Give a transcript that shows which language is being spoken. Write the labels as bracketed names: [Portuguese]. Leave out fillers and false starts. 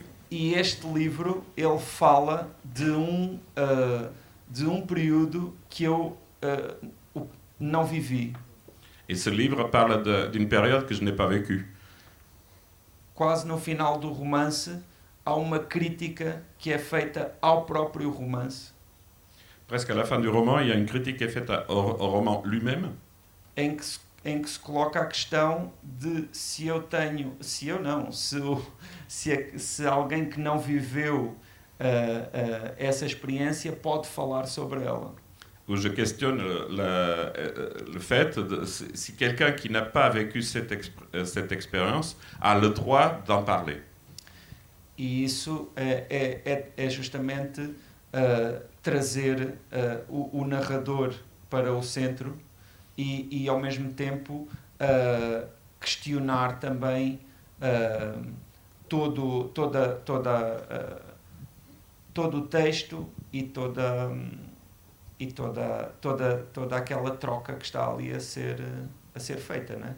[Portuguese] E este livro, ele fala de um período que eu não vivi. [French] Et ce livre parle d'une période que je n'ai pas vécue. [Portuguese] Quase no final do romance, há uma crítica que é feita ao próprio romance. [French] Presque à la fin du roman, il y a une critique qui est faite au roman lui-même. [Portuguese] Em que se coloca a questão de se alguém que não viveu essa experiência pode falar sobre ela. [French] Où je questionne le fait de si quelqu'un qui n'a pas vécu cette expérience a le droit d'en parler. [Portuguese] E isso é justamente trazer o narrador para o centro e ao mesmo tempo questionar também todo o texto e toda aquela troca que está ali a ser feita, né?